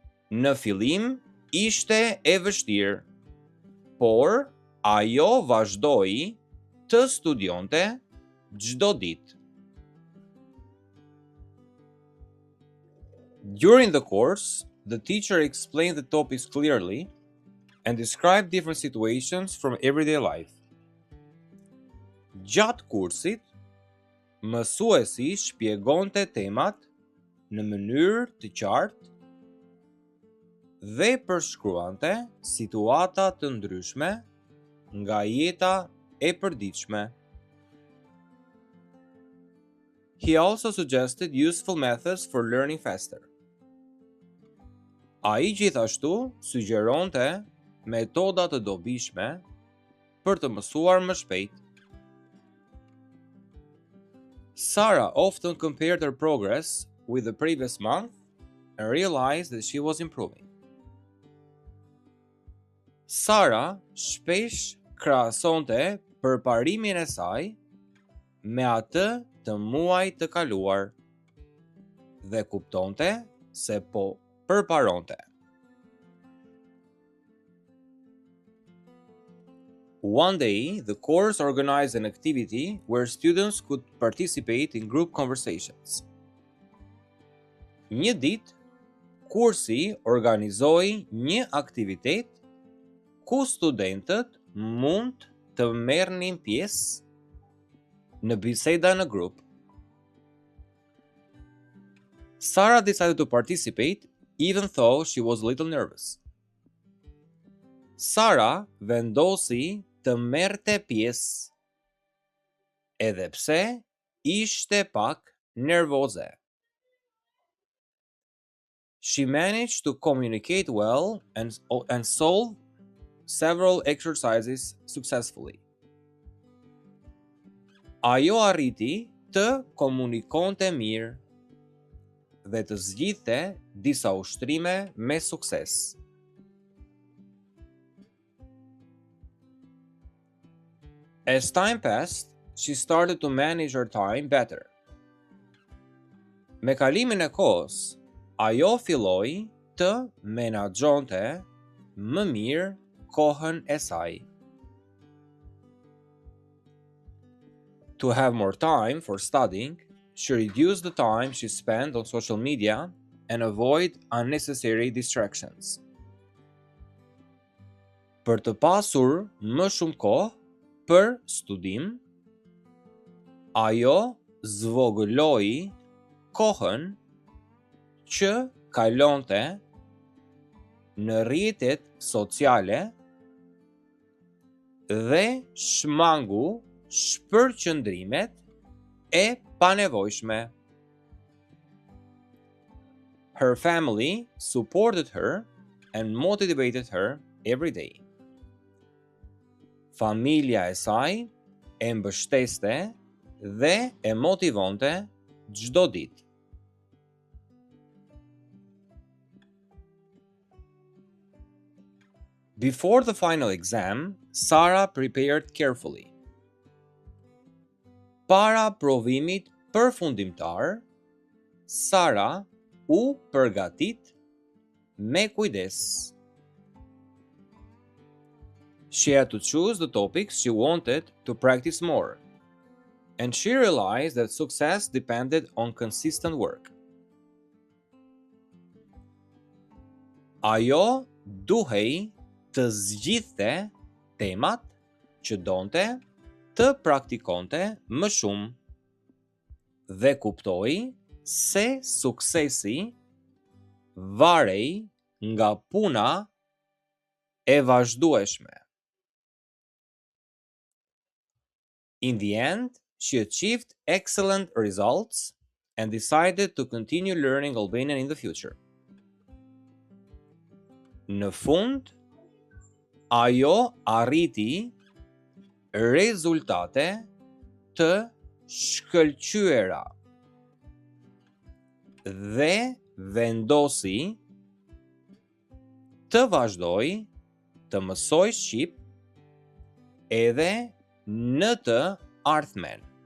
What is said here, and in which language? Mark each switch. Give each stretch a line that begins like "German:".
Albanian: Në fillim, ishte e vështirë, por ajo vazhdoi të studionte çdo ditë.
English: During the course, the teacher explained the topics clearly and described different situations from everyday life.
Albanian: Gjatë kursit, mësuesi shpjegonte temat në mënyrë të qartë dhe përshkruante situata të ndryshme nga jeta e përditshme.
English: He also suggested useful methods for learning faster.
Albanian: Ai gjithashtu sugjeronte metoda të dobishme për të mësuar më shpejt.
English: Sarah often compared her progress with the previous month and realized that she was improving.
Albanian: Sara shpesh krahasonte përparimin e saj me atë të muajit të kaluar dhe kuptonte se po përparonte.
English: One day, the course organized an activity where students could participate in group conversations.
Albanian: Një ditë, kursi organizoi një aktivitet ku studentët mund të merrnin pjesë në biseda në grup.
English: Sarah decided to participate even though she was a little nervous.
Albanian: Sara vendosi të merrte pjesë edhe pse ishte pak nervoze.
English: She managed to communicate well and solve several exercises successfully.
Albanian: Ajo arriti të komunikonte mirë dhe të zgjidhte disa ushtrime me sukses.
English: As time passed, she started to manage her time better.
Albanian: Me kalimin e kohës, ajo filloi të menaxhonte më mirë kohën e saj.
English: To have more time for studying, she reduced the time she spent on social media and avoid unnecessary distractions.
Albanian: Për të pasur më shumë kohë për studim, ajo zvogëloi kohën që kalonte në rrjetet sociale dhe shmangu shpërqendrimet e panevojshme.
English: Her family supported her and motivated her every day.
Albanian: Familja e saj e mbështeste dhe e motivonte çdo ditë.
English: Before the final exam, Sarah prepared carefully.
Albanian: Para provimit përfundimtar, Sara u përgatit me kujdes.
English: She had to choose the topics she wanted to practice more, and she realized that success depended on consistent work.
Albanian: Ajo duhej të zgjidhte temat që donte të praktikonte më shumë dhe kuptoi se suksesi varej nga puna e vazhdueshme.
English: In the end, she achieved excellent results and decided to continue learning Albanian in the future.
Albanian: Në fund, ajo arriti rezultate të shkëlqyera dhe vendosi të vazhdoj të mësoj shqip edhe në të ardhmen.